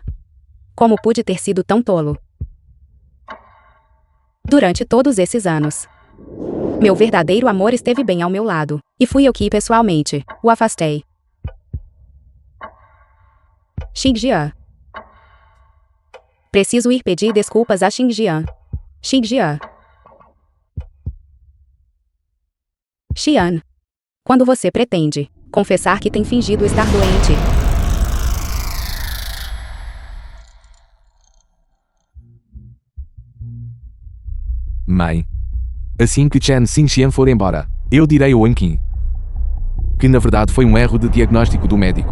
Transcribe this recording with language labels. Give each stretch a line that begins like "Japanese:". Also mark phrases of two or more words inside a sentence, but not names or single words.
Portuguese: Como pude ter sido tão tolo? Durante todos esses anos, meu verdadeiro amor esteve bem ao meu lado, e fui eu que, pessoalmente, o afastei. Xinjiang. Preciso ir pedir desculpas a Xinjiang. Xinjiang. Xian. Quando você pretende confessar que tem fingido estar doente? Mãe. Assim que Chen Xinxian for embora, eu direi ao Anqin que na verdade foi um erro de diagnóstico do médico.